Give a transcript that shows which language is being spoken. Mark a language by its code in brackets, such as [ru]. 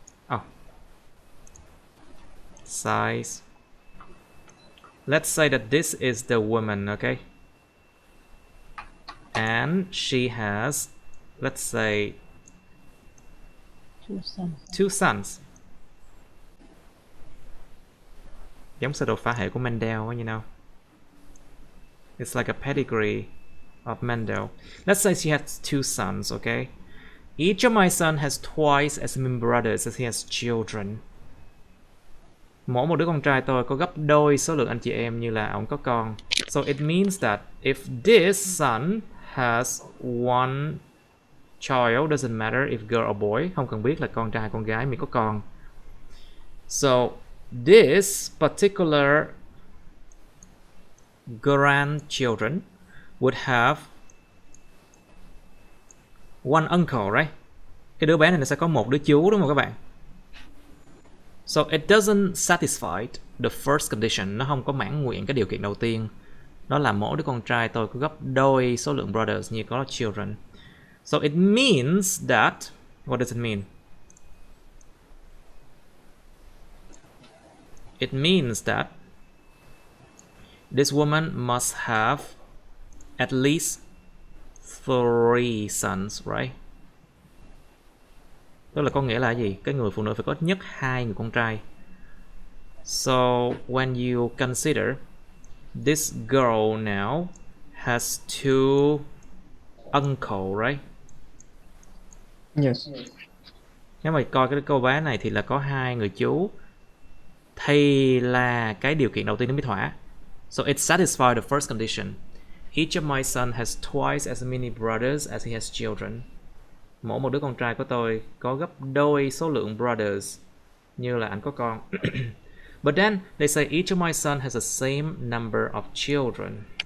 [en] Oh, size. Let's say that this is the woman, okay? And she has, let's say, 2 sons. [vi] Giống sơ đồ phá hệ của Mendel, [en] you know. It's like a pedigree of Mendel. Let's say she has 2 sons, okay? Each of my sons has twice as many brothers as he has children. [vi] Mỗi một đứa con trai tôi có gấp đôi số lượng anh chị em như là ông có con. [en] So it means that if this son has one child, doesn't matter if girl or boy, [vi] không cần biết là con trai con gái, mình có con. [en] So this particular grandchildren would have one uncle, right? [vi] Cái đứa bé này nó sẽ có một đứa chú, đúng không các bạn? [en] So it doesn't satisfy the first condition. [vi] Nó không có mãn nguyện cái điều kiện đầu tiên. Đó là mỗi đứa con trai tôi có gấp đôi số lượng brothers như có children. [en] So it means that, what does it mean? It means that this woman must have at least 3 sons, right? [vi] Tức là có nghĩa là gì? Cái người phụ nữ phải có ít nhất 2 người con trai. [en] So when you consider this girl now has 2 uncle, right? Yes. [vi] Nếu mà coi cái cô bé này thì là có 2 người chú. Thì là cái điều kiện đầu tiên nó mới thỏa. [en] So it satisfies the first condition. Each of my sons has twice as many brothers as he has children. [vi] Mỗi một đứa con trai của tôi có gấp đôi số lượng brothers như là anh có con. [en] But then they say each of my sons has the same number of children.